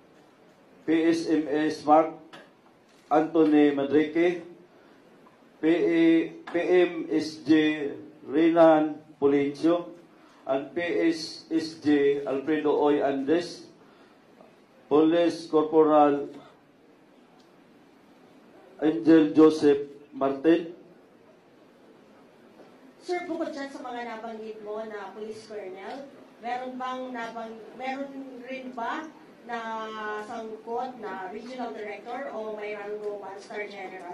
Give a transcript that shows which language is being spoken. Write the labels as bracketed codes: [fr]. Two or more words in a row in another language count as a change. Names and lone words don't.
[tl] PSMS Mark Anthony Madrique, PMSJ Renan Polencio, and PSSJ Alfredo Oy Andes, Police Corporal Angel Joseph Martin. Sir, bukod dyan sa mga nabanggit mo na police colonel, meron rin ba na sangkot na regional director o may rango 1-star general?